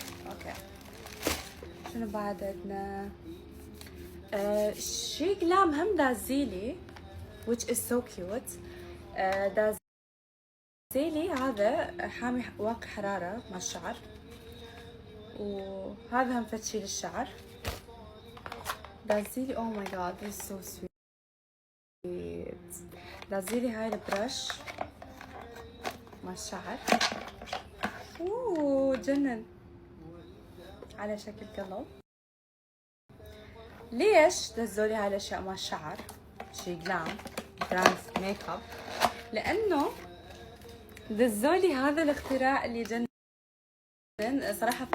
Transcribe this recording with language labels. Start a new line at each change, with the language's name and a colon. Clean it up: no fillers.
Arabic: اوكي شنو بعد عندنا؟ شي جلام هم دازيلي
English: which is so cute.
Arabic: دازيلي هذا حامي واقي حرارة مع الشعر، وهذا هم فتشي للشعر.
English: دازيلي oh my god this is so sweet.
Arabic: دازيلي هاي البرش مع الشعر، اوه جنن على شكل قلب. ليش دزولي هاي الاشياء مع الشعر؟ شي جلام براند ميك اب، لانه دزولي هذا الاختراع اللي جنن صراحه.